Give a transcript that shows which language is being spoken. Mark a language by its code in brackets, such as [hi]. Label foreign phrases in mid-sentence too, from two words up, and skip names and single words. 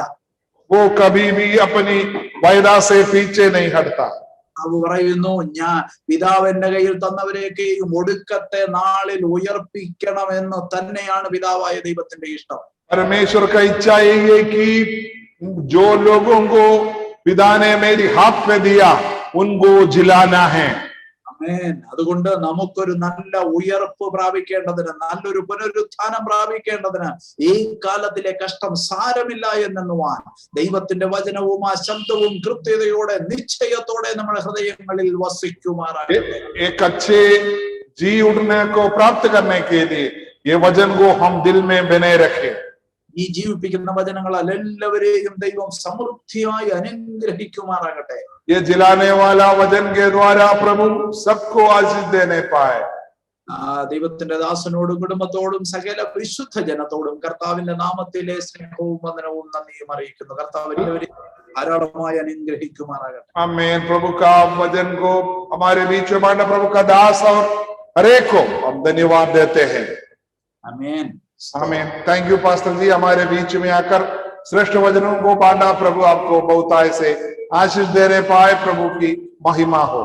[hi] वो कभी भी अपनी वायदा से पीछे नहीं हटता। [ml] അവ പറയുന്നു, ഞാൻ പിതാവിന്റെ കയ്യിൽ തന്നവരെയൊക്കെയും ഒടുക്കത്തെ നാളിൽ ഉയർപ്പിക്കണമെന്ന് തന്നെയാണ് പിതാവായ ദൈവത്തിന്റെ ഇഷ്ടം. [hi] परमेश्वर का इच्छा यही है कि जो लोगों को पिता ने मेरी हाथ में दिया उनको जिलाना है। [ml] അതുകൊണ്ട് നമുക്കൊരു നല്ല ഉയർപ്പ് പ്രാപിക്കേണ്ടതിന്, നല്ലൊരു പുനരുത്ഥാനം പ്രാപിക്കേണ്ടതിന് ഈ കാലത്തിലെ കഷ്ടം സാരമില്ല എന്നെന്നുവാൻ ദൈവത്തിന്റെ വചനവും ആ ശബ്ദവും കൃത്യതയോടെ നിശ്ചയത്തോടെ നമ്മുടെ ഹൃദയങ്ങളിൽ വസിക്കുമാറാകട്ടെ. [hi] एक अच्छे जी उठने को प्राप्त करने के लिए ये वचन को हम दिल में बने रखें। [ml] ഈ ജീവിപ്പിക്കുന്ന വചനങ്ങളാൽ എല്ലാവരെയും ദൈവം സമൃദ്ധിയായി അനുഗ്രഹിക്കുമാറാകട്ടെ. [hi] ये जिलाने वाला वचन के द्वारा प्रभु सबको आशीष देने पाए। [ml] ദൈവത്തിന്റെ ദാസനോടും കുടുംബത്തോടും സകല വിശുദ്ധ ജനത്തോടും കർത്താവിന്റെ നാമത്തിലെ സ്നേഹവും വന്ദനവും നന്ദിയും അറിയിക്കുന്നു. കർത്താവ് എല്ലാവരെയും ധാരാളമായി അനുഗ്രഹിക്കുമാറാകട്ടെ. [hi] आमीन। प्रभु का वचन को हमारे बीच में बांटा प्रभु का दास और हर एक को हम धन्यवाद देते हैं। आमीन आमीन। [en] thank you pastor [hi] जी, हमारे बीच में आकर श्रेष्ठ वचनों को बांटा। प्रभु आपको बहुताय से आशीष दे रहे पाए, प्रभु की महिमा हो।